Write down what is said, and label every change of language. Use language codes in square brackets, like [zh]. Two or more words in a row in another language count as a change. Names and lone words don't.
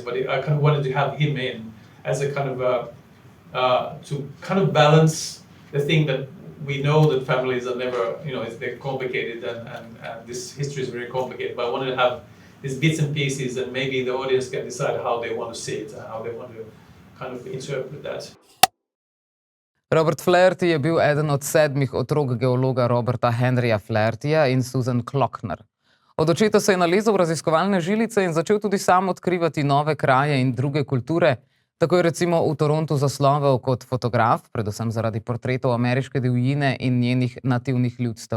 [en] But I kind of wanted to have him in as a kind of to kind of balance the thing that we know that families are never, you know, they're complicated, and this history is very complicated. But I wanted to have these bits and pieces, and maybe the audience can decide how they want to see it and how they want to kind of interpret that. [sl] Robert Flaherty je bil eden od 7 otrok geologa Roberta Henryja Flahertyja in Susan Klockner. Od očeta se je nalezel v raziskovalne žilice in začel tudi sam odkrivati nove kraje in druge kulture. Tako je recimo v Torontu zaslovel kot fotograf, predvsem zaradi portretov ameriške divjine in njenih nativnih ljudstev.